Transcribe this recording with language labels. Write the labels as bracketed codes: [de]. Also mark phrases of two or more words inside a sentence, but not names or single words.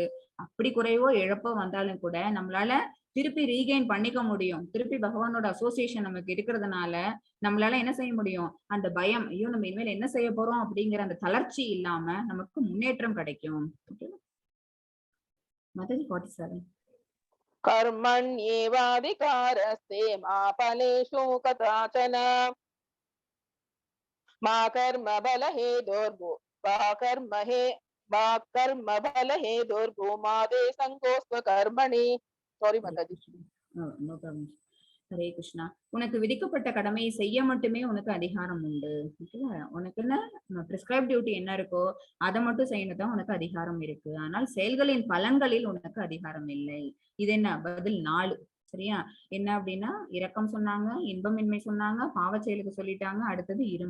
[ta] அப்படி குறைவோ இழப்போ வந்தாலும் கூட நம்மளால திருப்பி ரீகெயின் பண்ணிக்க முடியும். திருப்பி பகவானோட அசோசியேஷன் நமக்கு இருக்கிறதுனால நம்மளால என்ன செய்ய முடியும்? அந்த பயம், ஐயோ நம்ம இனிமேல் என்ன செய்ய போறோம் அப்படிங்கிற அந்த தளர்ச்சி இல்லாம நமக்கு முன்னேற்றம் கிடைக்கும். மாதாஜி 47. [sa] कर्मण्येवाधिकारस्ते मा फलेषु कदाचन मा कर्मफलहेतुर्भूः मा ते सङ्गोऽस्त्व कर्मणि. [en] Sorry Mathaji. No problem. [ta] ஹரே கிருஷ்ணா. உனக்கு விதிக்கப்பட்ட கடமையை செய்ய மட்டுமே உனக்கு அதிகாரம் உண்டு. உனக்கு என்ன [en] prescribe duty [ta] என்ன இருக்கோ அதை மட்டும் செய்யணும் உனக்கு அதிகாரம் இருக்கு. ஆனால் செயல்களின் பலன்களில் உனக்கு அதிகாரம் இல்லை. இது என்ன? பதில் 4. சரியா? என்ன அப்படின்னா இரக்கம் சொன்னாங்க, இன்பமின்மை சொன்னாங்க, பாவ செயலுக்கு சொல்லிட்டாங்க, அடுத்தது இருமணம்.